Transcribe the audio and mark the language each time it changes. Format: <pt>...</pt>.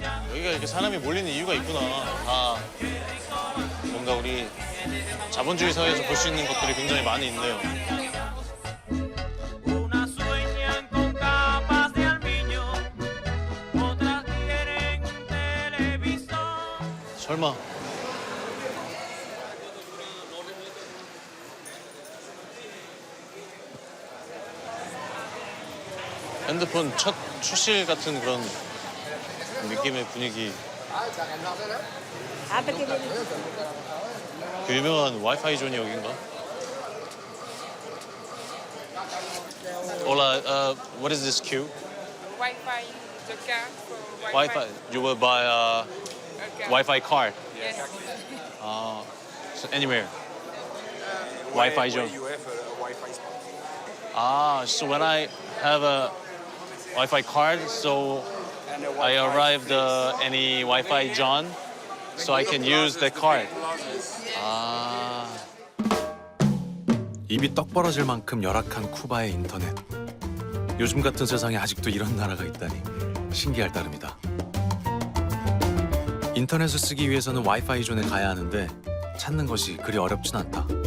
<ko>여기가 이렇게 사람이 몰리는 이유가 있구나. 다 뭔가 우리 자본주의 사회에서 볼 수 있는 것들이 굉장히 많이 있네요.</ko> <es>Unas sueñan con capas de aluminio, otras quieren un televisor.</es> <ko>설마. 핸드폰 첫 출실 같은 그런 느낌의 분위기. 그 유명한 와이파이 존이 여긴가?</ko> <es>Hola,</es> <en>what is this queue? Wi-Fi, the card for Wi-Fi. You will buy a Okay. Wi-Fi card. Yes. So anywhere. Wi-Fi zone. You have a Wi-Fi spot. Ah, so when I have a Wi-Fi card, so I arrived any Wi-Fi zone, so I can use the card.</en> <ko>아, 입이 떡 벌어질 만큼 열악한 쿠바의 인터넷. 요즘 같은 세상에 아직도 이런 나라가 있다니 신기할 따름이다. 인터넷을 쓰기 위해서는 와이파이 존에 가야 하는데 찾는 것이 그리 어렵진 않다.</ko>